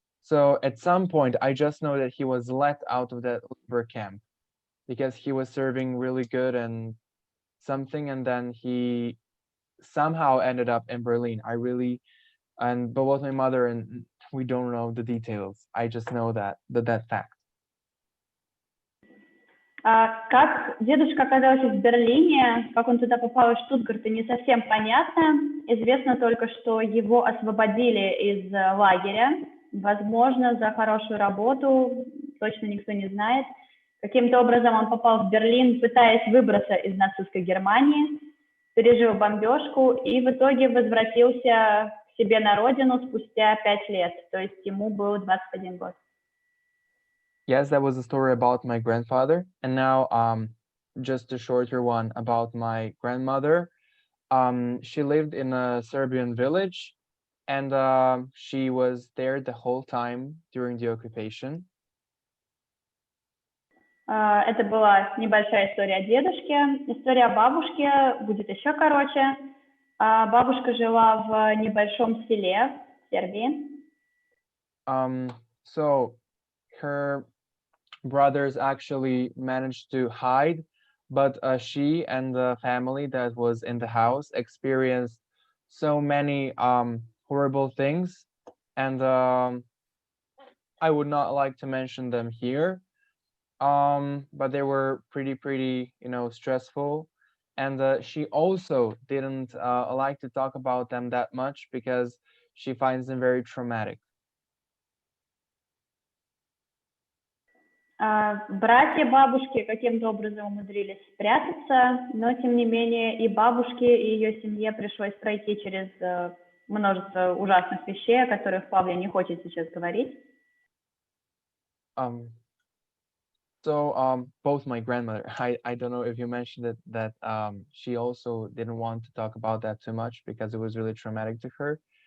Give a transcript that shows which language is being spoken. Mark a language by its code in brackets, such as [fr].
[en] So at some point, I just know that he was let out of that labor camp because he was serving really good and something, and then he somehow ended up in Berlin. But both my mother and we don't know the details. I just know that fact. [ru] Как дедушка оказался в Берлине, как он туда попал из Штутгарта, не совсем понятно. Известно только, что его освободили из лагеря, возможно, за хорошую работу, точно никто не знает. Каким-то образом он попал в Берлин, пытаясь выбраться из нацистской Германии, пережил бомбежку и в итоге возвратился к себе на родину спустя 5 лет, то есть ему был 21 год. [en] Yes, that was a story about my grandfather. And now just a shorter one about my grandmother. She lived in a Serbian village, and she was there the whole time during the occupation. [ru] Это была небольшая история о дедушке. История о бабушке будет еще короче. Бабушка жила в небольшом селе в Сербии. [en] So her brothers actually managed to hide, but she and the family that was in the house experienced so many horrible things, and I would not like to mention them here, but they were pretty stressful, and she also didn't like to talk about them that much because she finds them very traumatic. [ru] Братья бабушки каким-то образом умудрились спрятаться, но тем не менее и бабушке, и ее семье пришлось пройти через множество ужасных вещей, о которых Павле не хочет сейчас говорить. [en] So both my grandmother, I don't know if you mentioned it, that she also didn't want to talk about that too much because it was really traumatic to her.